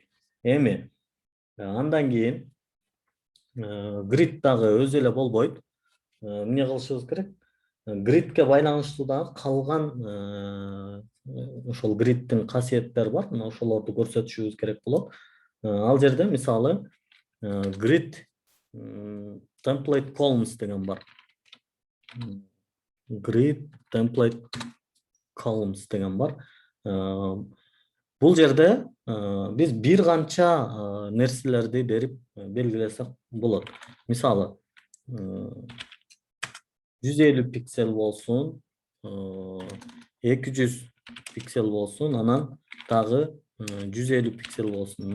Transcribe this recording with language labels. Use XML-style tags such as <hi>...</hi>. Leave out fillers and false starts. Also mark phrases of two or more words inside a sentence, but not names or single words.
<ky>Эми андан кийин grid дагы өзү эле болбойт. Эмне кылышыбыз керек? Gridке байланыштуу дагы калган ошол gridдин касиеттери бар. Мына ошолорду көрсөтүшүбүз керек болот. Ал жерде мисалы</ky> <en>grid template columns</en> <ky>деген бар.</ky> <en>Grid template columns</en> <ky>деген бар. Бул жерде биз бир канча нерселерди берип белгилесек болот. Мисалы 150 пиксель болсун, 200 пиксель болсун, анан дагы 150 пиксель болсун.</ky>